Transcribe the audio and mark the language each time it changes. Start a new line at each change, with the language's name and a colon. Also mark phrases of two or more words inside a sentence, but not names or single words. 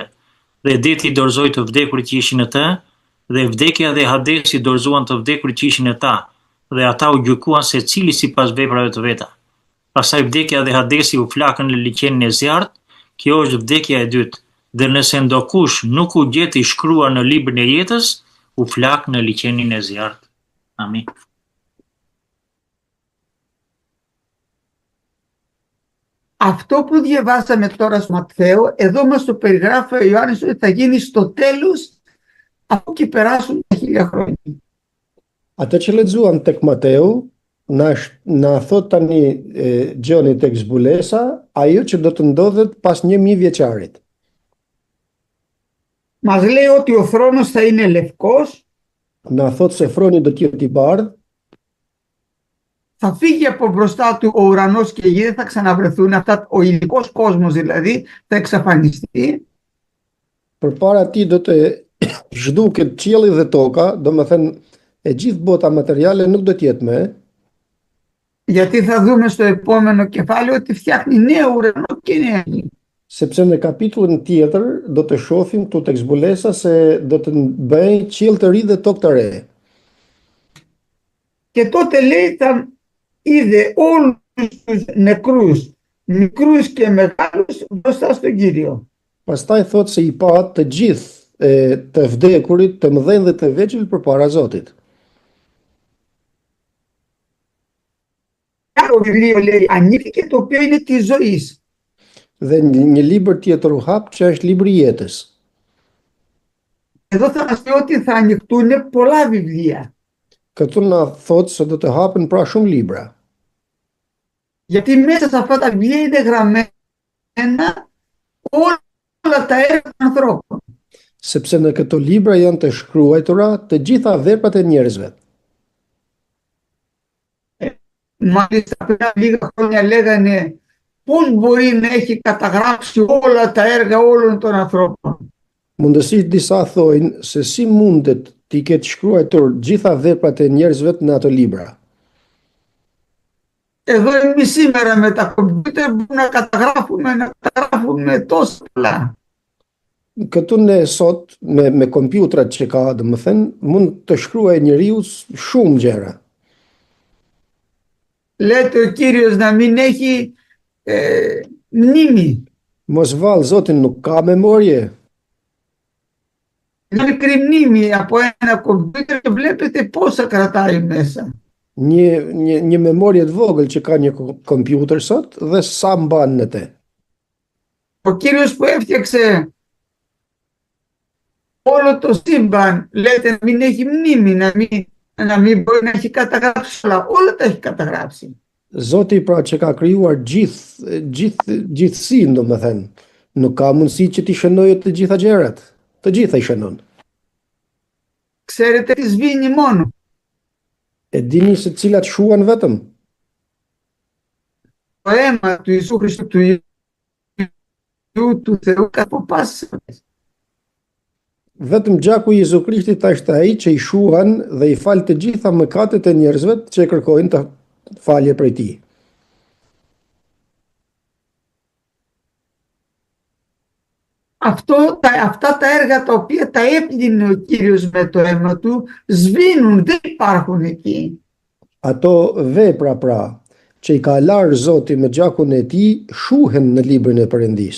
Albanian: Dhe deti dorëzoi të vdekurit që ishin në të, dhe vdekja dhe Hadesi dorëzuan të vdekurit që ishin në ta, dhe ata u gjykuan secili sipas veprave të veta. Pastaj vdekja dhe Hadesi u flakën në liqenin e zjarrt. Kjo është vdekja e dytë. Dhe nëse ndokush nuk u gjeti shkruar në librin e jetës, u flak në liqenin e zjarrt. Amin.
Greek: Αυτό που διαβάσαμε τώρα στο Ματθαίο, εδώ μας το περιγράφει ο Ιωάννης ότι θα γίνει στο τέλος, αφού και περάσουν τα 1000 χρόνια.
Albanian: Atë që lexuam tek Mateu, na thot tani Gjoni tek zbulesa, ajo që do të ndodhet pas 1000 vjeçarit.
Greek: Μας λέει ότι ο θρόνος θα είναι λευκός,
Albanian: Na thot se froni do të jetë i bardhë,
Greek: θα φύγει από μπροστά του ο ουρανός και η γη, δεν θα ξαναβρεθούν αυτά, ο υλικός κόσμος δηλαδή θα εξαφανιστεί.
Albanian: përpara tij do të zhduket qielli dhe toka, domethënë e gjithë bota materiale nuk do të jetë më.
Greek: Γιατί θα δούμε στο επόμενο κεφάλαιο ότι φτιάχνει νέο ουρανό και νέα γη.
Albanian: Sepse në kapitullin tjetër do të shohim këtu tek zbulesa se do të bëjë qiell të ri dhe tokë të re.
Greek: Και τότε λέει θα είδε όλους τους νεκρούς, μικρούς και μεγάλους μπροστά στον Κύριο.
Albanian: Pastaj thot se i pa të gjithë të vdekurit, të mëdhenj dhe të vegjël përpara Zotit.
Greek: Άλλο βιβλίο λέει ανοίχθηκε το οποίο είναι της ζωής.
Albanian: Dhe një libër tjetër u hap që është libri i jetës.
Greek: Εδώ θα μας πει ότι θα ανοιχτούν πολλά βιβλία.
Albanian: Këtu na thotë se do të hapen pra shumë libra.
Greek: Γιατί μέσα σε αυτά τα βιβλία είναι γραμμένα όλα τα έργα των ανθρώπων.
Albanian: Sepse në këto libra janë të shkruajtura të gjitha veprat e njerëzve.
Greek: Μάλιστα πριν λίγα χρόνια λέγανε πώς μπορεί να έχει καταγράψει όλα τα έργα όλων των ανθρώπων.
Albanian: Mundësisht disa thojnë se si mundet t'i ketë shkruar gjitha veprat e njerëzve në ato libra.
Greek: Εδώ εμείς σήμερα με τα κομπιούτερ μπορούμε να καταγράφουμε τόσα πολλά.
Albanian: Këtu ne sot me kompjutrat që ka, domethënë, mund të shkruaj njeriu shumë gjëra.
Greek: Λέτε ο Κύριος να μην έχει μνήμη.
Albanian: Mos vallë Zotin nuk ka memorie.
Greek: Μια μικρή μνήμη από ένα κομπιούτερ και βλέπετε πόσα κρατάει μέσα.
Albanian: Një memorie të vogël që ka një kompjuter sot dhe sa mban në te.
Greek: Ο Κύριος που έφτιαξε όλο το σύμπαν, λέτε να μην έχει μνήμη, να μην μπορεί να έχει καταγράψει όλα τα έχει καταγράψει.
Albanian: Zoti pra që ka krijuar gjithësinë, domethënë, nuk ka mundësi që t'i shënojë të gjitha gjërat. Të gjitha I shënon.
Greek: Ξέρετε τι σβήνει μόνο.
Albanian: E dini se cilat shuan vetëm?
Greek: Το αίμα του Ιησού Χριστού, του Υιού του Θεού από πάσης.
Albanian: Vetëm gjaku I Jezu Krishtit është ai që I shuan dhe I fal të gjitha mëkatet e njerëzve që kërkojnë të falje prej Tij.
Greek: Αυτά τα έργα τα οποία τα έπλυνε ο Κύριος με το αίμα του σβήνουν, δεν υπάρχουν εκεί.
Albanian: Ato vepra pra që I ka larë Zoti me gjakun e Tij shuhen në librin e Perëndisë.